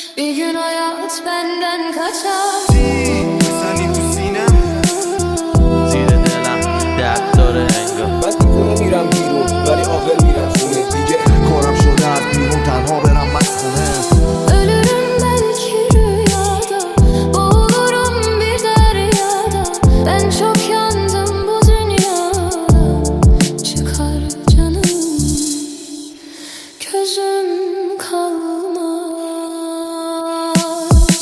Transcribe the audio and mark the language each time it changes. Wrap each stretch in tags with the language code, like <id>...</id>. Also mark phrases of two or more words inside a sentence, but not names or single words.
<tr>Bir gün hayat benden kaçar.</tr> <fa>بزنی تو سینم زیر دلم درد داره انگار من دیوونه میرم بیرون ولی عاقل میرم خونه دیگه. کارم شده از بیرون تنها برم مسخونه.</fa> <tr>Ölürüm belki rüyada, boğulurum bir deryada. Ben çok yandım bu dünyada. Çıkar canım, gözüm kalmaz.</tr>